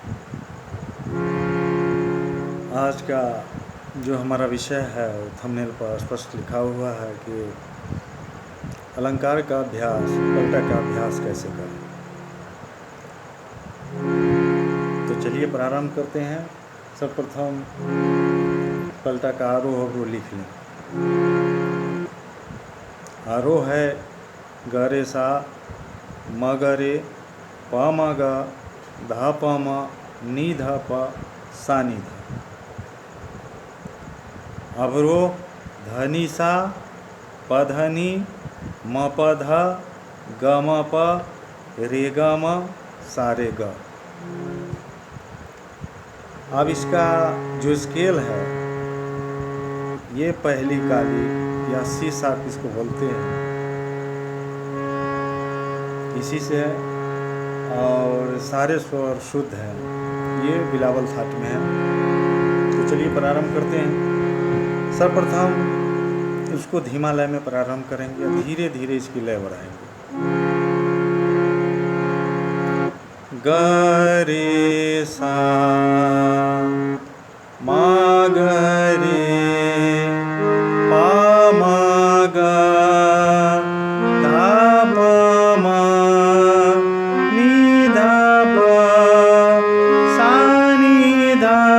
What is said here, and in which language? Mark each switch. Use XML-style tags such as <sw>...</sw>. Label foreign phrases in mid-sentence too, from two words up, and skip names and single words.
<hi>आज का जो हमारा विषय है वो थंबनेल पर स्पष्ट लिखा हुआ है कि अलंकार का अभ्यास, पलटा का अभ्यास कैसे करें। तो चलिए प्रारंभ करते हैं। सर्वप्रथम पलटा का आरोह अवरोह लिख लें। आरोह है ग रे सा म ग रे प म ग धा प म नी धा प सा नी धा। अवरोह ध नी सा प ध नी म प ध ग म प रे ग म सा रे ग। अब इसका जो स्केल है ये पहली काली या</hi> <en>C sharp</en> <hi>इसको बोलते हैं, इसी से है। और सारे स्वर शुद्ध हैं, ये बिलावल थाट में है। तो चलिए प्रारंभ करते हैं। सर्वप्रथम इसको धीमा लय में प्रारंभ करेंगे, धीरे धीरे इसकी लय बढ़ाएंगे। ग रे सा म ग रे प म ग धा प म नी धा प सा नी धा।</hi>